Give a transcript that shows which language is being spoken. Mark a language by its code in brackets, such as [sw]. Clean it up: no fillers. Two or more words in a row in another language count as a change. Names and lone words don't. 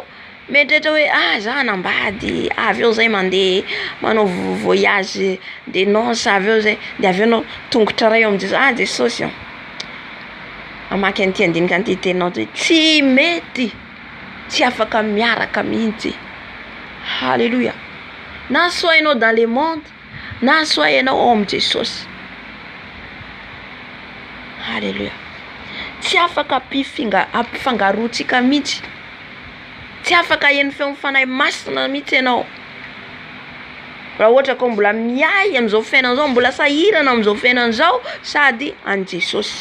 [mg] Mietrehitra hoe za nambady, avy eo zay mandeha manao [fr] voyage de noces, [mg] avy eo zay de avy eo anao tongotra ray eo amin'ny Jesosy. Jesosy io. Amaky an'ity andinika an'ity teninao hoe tsy mety. Tsy afaka miaraka mihitsy. Alléluia. Na soit ianao [fr] dans le monde, [mg] na soit ianao ao amin'ny Jesosy. Alléluia. Tsy afaka ampifangaroantsika mihitsy. Tsy afaka hihaino feon'ny fanahy masina mihitsy ianao. Raha ohatra ka mbola miay amin'izao fiainana izao, mbola sahirana amin'izao fiainana izao, sady an Jesosy.